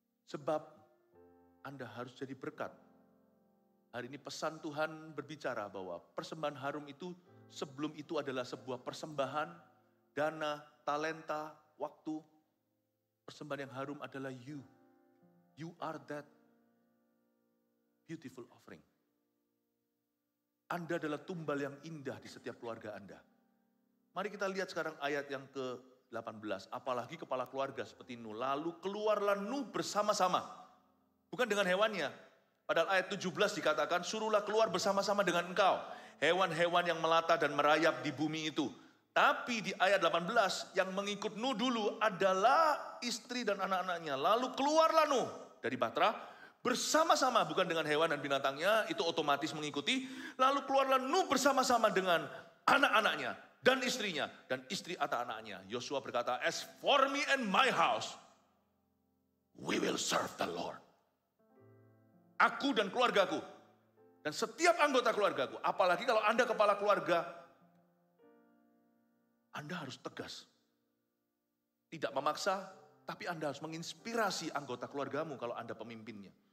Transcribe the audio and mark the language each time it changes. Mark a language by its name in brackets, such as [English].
[Indonesian] Sebab Anda harus jadi berkat. Hari ini pesan Tuhan berbicara bahwa persembahan harum itu sebelum itu adalah sebuah persembahan, dana, talenta, waktu. Persembahan yang harum adalah you. [English] You are that beautiful offering. [Indonesian] Anda adalah tumbal yang indah di setiap keluarga Anda. Mari kita lihat sekarang ayat yang 18, apalagi kepala keluarga seperti Nuh. Lalu keluarlah Nuh bersama-sama. Bukan dengan hewannya. Padahal ayat 17 dikatakan, suruhlah keluar bersama-sama dengan engkau. Hewan-hewan yang melata dan merayap di bumi itu. Tapi di ayat 18, yang mengikut Nuh dulu adalah istri dan anak-anaknya. Lalu keluarlah Nuh dari Bahtera bersama-sama, bukan dengan hewan dan binatangnya, itu otomatis mengikuti. Lalu keluarlah Nuh bersama-sama dengan anak-anaknya dan istrinya dan istri anak-anaknya. Yosua berkata, [English] as for me and my house, we will serve the Lord. [Indonesian] Aku dan keluargaku, dan setiap anggota keluargaku, apalagi kalau Anda kepala keluarga, Anda harus tegas. Tidak memaksa, tapi Anda harus menginspirasi anggota keluargamu kalau Anda pemimpinnya.